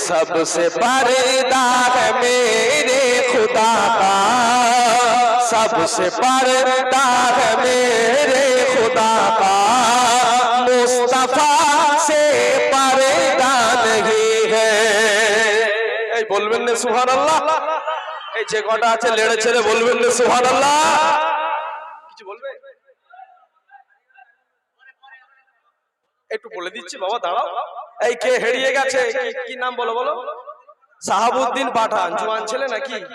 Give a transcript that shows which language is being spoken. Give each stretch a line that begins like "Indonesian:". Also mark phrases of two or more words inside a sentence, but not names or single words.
Urdu: سب سے پردہ ہے میرے خدا کا، سب سے پردہ ہے میرے خدا کا، مصطفیٰ سے پردہ نہیں ہے۔
Bangla: এই বলবেন না সুবহানাল্লাহ? এই যে কটা আছে লেড়ে ছেড়ে বলবেন না সুবহানাল্লাহ? কিছু বলবে? একটু বলে দিচ্ছি বাবা, দাঁড়াও। এই কে হেরিয়ে গেছে, কি নাম বলো বলো? শাহাবুদ্দিন পাঠান, জওয়ান ছেলে নাকি?